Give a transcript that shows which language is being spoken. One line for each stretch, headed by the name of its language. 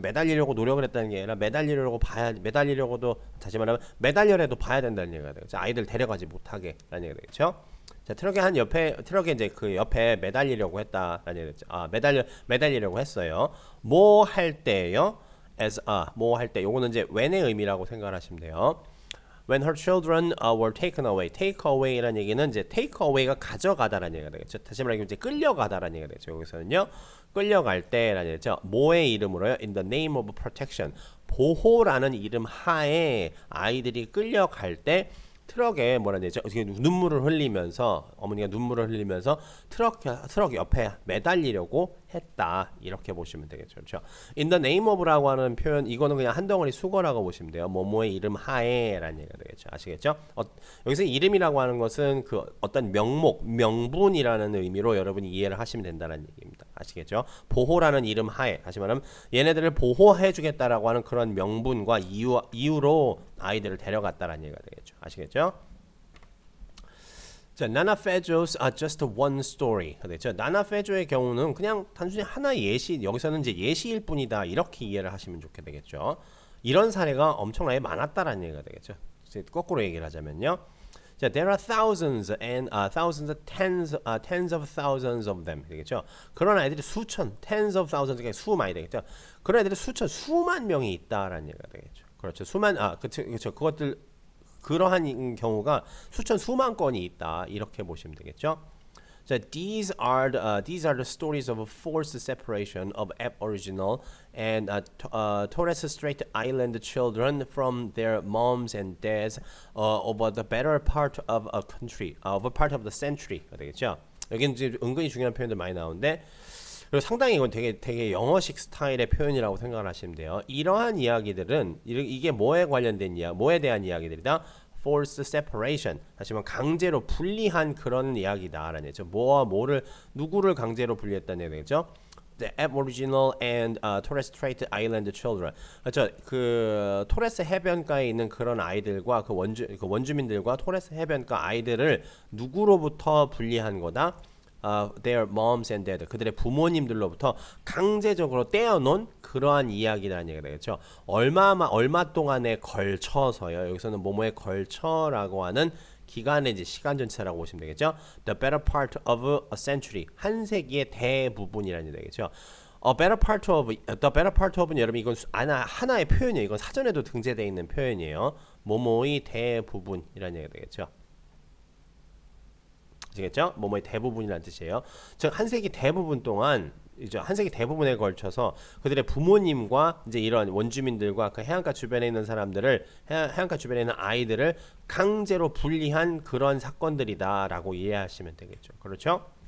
Korean: 매달리려고 노력을 했다는 게 아니라 매달리려고도 다시 말하면 매달려라도 봐야 된다는 얘기가 되겠죠. 아이들 데려가지 못하게라는 얘기가 되겠죠. 자, 트럭에 이제 그 옆에 매달리려고 했다라는 얘기죠. 매달리려고 했어요. 뭐 할 때요? 뭐 할 때 요거는 이제 when의 의미라고 생각을 하시면 돼요.
English: When her children were taken away.
Korean: take away라는 얘기는 이제 take away가 가져가다라는 얘기가 되겠죠. 다시 말하면 이제 끌려가다라는 얘기가 되죠. 여기서는요. 끌려갈 때라는 얘기죠. 뭐의 이름으로요?
English: In the name of protection.
Korean: 보호라는 이름 하에 아이들이 끌려갈 때 트럭에 뭐라는 얘기죠? 눈물을 흘리면서 어머니가 눈물을 흘리면서 트럭 옆에 매달리려고 했다 이렇게 보시면 되겠죠. 그렇죠?
English: In the name of
Korean: 라고 하는 표현 이거는 그냥 한 덩어리 수거라고 보시면 돼요. 뭐뭐의 이름 하에라는 얘기가 되겠죠. 아시겠죠? 여기서 이름이라고 하는 것은 그 어떤 명분이라는 의미로 여러분이 이해를 하시면 된다는 얘기입니다. 아시겠죠? 보호라는 이름 하에 다시 말하면 얘네들을 보호해주겠다라고 하는 그런 명분과 이유로 아이들을 데려갔다라는 얘기가 되겠죠. 아시겠죠? 자, 나나 페조's
English: just one story.
Korean: 그렇죠? 나나 페조의 경우는 그냥 단순히 하나의 예시, 여기서는 이제 예시일 뿐이다. 이렇게 이해를 하시면 좋게 되겠죠. 이런 사례가 엄청나게 많았다라는 얘기가 되겠죠. 이제 거꾸로 얘기를 하자면요. 자,
English: there are thousands and tens of thousands of them.
Korean: 되겠죠? 그런 아이들이
English: tens of thousands,
Korean: 그러니까 수많이 되겠죠. 그런 아이들이 수만 명이 있다라는 얘기가 되겠죠. 그렇죠. 그렇죠. 그러한 경우가 수만 건이 있다 이렇게 보시면 되겠죠. 자,
English: these are the stories of forced separation of Aboriginal and Torres Strait Island children from their moms and dads over the better part of a country, over part of the century.
Korean: 되겠죠. 여기는 이제 은근히 중요한 표현들 많이 나오는데. 그리고 상당히 이건 되게 영어식 스타일의 표현이라고 생각을 하시면 돼요. 이러한 이야기들은 이게 뭐에 대한 이야기들이다?
English: Forced separation.
Korean: 다시 말하면 강제로 분리한 그런 이야기다라는 얘기죠. 누구를 강제로 분리했다는 얘기죠.
English: The Aboriginal and Torres Strait Island children.
Korean: 그렇죠. 그 토레스 해변가에 있는 그런 아이들과 그 원주민들과 토레스 해변가 아이들을 누구로부터 분리한 거다?
English: Their moms and dad.
Korean: 그들의 부모님들로부터 강제적으로 떼어놓은 그러한 이야기라는 얘기가 되겠죠. 얼마 동안에 걸쳐서요. 여기서는 뭐뭐에 걸쳐라고 하는 기간의 이제 시간 전체라고 보시면 되겠죠.
English: The better part of a century.
Korean: 한 세기의 대부분이라는 얘기가 되겠죠.
English: The better part of
Korean: 는 여러분 이건 하나의 표현이에요. 이건 사전에도 등재되어 있는 표현이에요. 뭐뭐의 대부분이라는 얘기가 되겠죠. 아시겠죠? 뭐뭐의 대부분이라는 뜻이에요. 즉 한 세기 대부분 동안 이제 한 세기 대부분에 걸쳐서 그들의 부모님과 이제 이런 원주민들과 그 해안가 주변에 있는 사람들을 해안가 주변에 있는 아이들을 강제로 분리한 그런 사건들이다라고 이해하시면 되겠죠. 그렇죠?